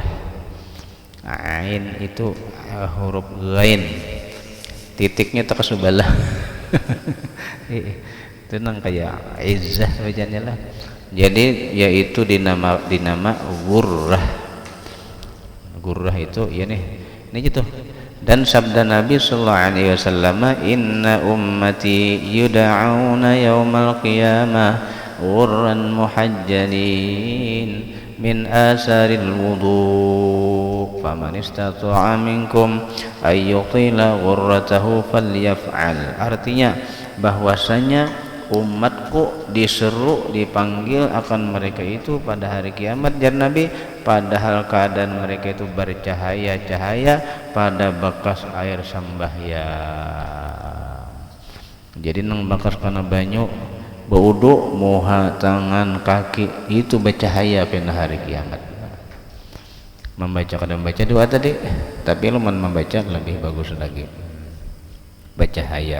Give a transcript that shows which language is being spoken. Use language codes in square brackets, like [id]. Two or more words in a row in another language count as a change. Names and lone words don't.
[bjn] Ain itu huruf ghain, titiknya tak sebelah. Itu nang kayak izzah bacaannya lah. Jadi yaitu dinama gurrah. Gurrah itu ya nih. Ini gitu. Dan sabda Nabi [ar] صلى الله عليه وسلم إن أمتي يدعون يوم القيامة غرا محجلين من آثار الوضوء فمن استطاع منكم أن يطيل غرته فليفعل. [bjn] Artinya bahwasanya umatku diseru dipanggil akan mereka itu pada hari kiamat, jar Nabi, padahal keadaan mereka itu bercahaya-cahaya pada bekas air sembahyang. Jadi nang bekas karena banyu baudu muha tangan kaki itu bercahaya pada hari kiamat. Membaca kadang baca doa tadi, tapi lu membaca lebih bagus lagi bercahaya.